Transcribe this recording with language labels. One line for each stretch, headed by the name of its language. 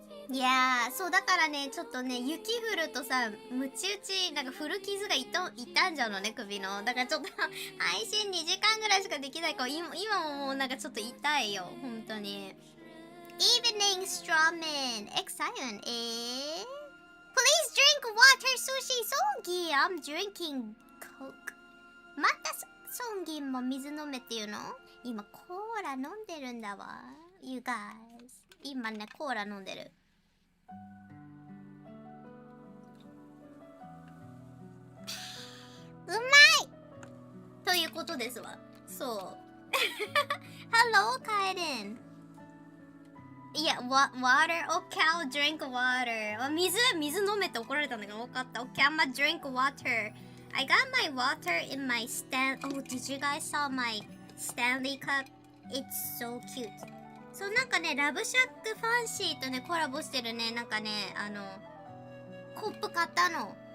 Japanese: いやー、そうだからね、ちょっとね、雪降るとさ、ムチ打ちなんか古傷が痛んじゃうのね、首の。だからちょっと配信2時間ぐらいしかできないから、今ももうなんかちょっと痛いよ、本当に。
English: Evening strawman excitement is Please drink water, sushi, Songi. I'm drinking Coke.
Japanese: またソンギンも水飲めっていうの？今コーラ飲んでるんだわ。
English: You guys.
Japanese: 今ね、コーラ飲んでる。うまいということですわ。そう。
English: Hello, Kaeden. Yeah, water. Okay, I'll drink water.
Japanese: 水飲めって怒られたんだけど、分かった。
English: Okay, I'm gonna drink water. I got my water in my Oh, did you guys saw my Stanley cup? It's so cute.
Japanese: そう、なんかね、ラブシャックファンシーとね、コラボしてるね、なんかね、コップ買ったの。